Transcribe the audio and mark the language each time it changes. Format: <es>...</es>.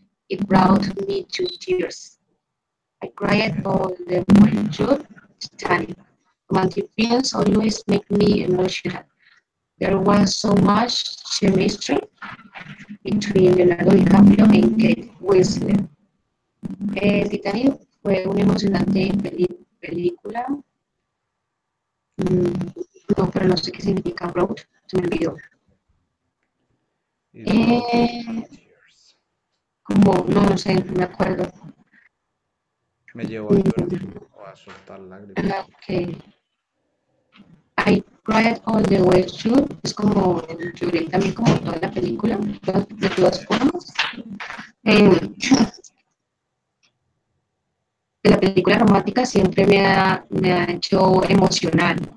<en>It brought me to tears. I cried all the way through Titanic. Romantic films always make me emotional. There was so much chemistry between Leonardo DiCaprio and Kate Winslet.</en> <es>Titanic fue una emocionante película. Mm, no, pero no sé qué significa brought, se me olvidó.</es> <en>It brought me Eh, to tears.</en> <es>como, no sé, no me acuerdo. Me llevó a llorar o a soltar lágrimas. Okay.</es> <en>I cried all the way through.</en> <es>Es como lloré también como toda la película, de todas formas. Eh, la película romántica siempre me ha hecho emocional.</es>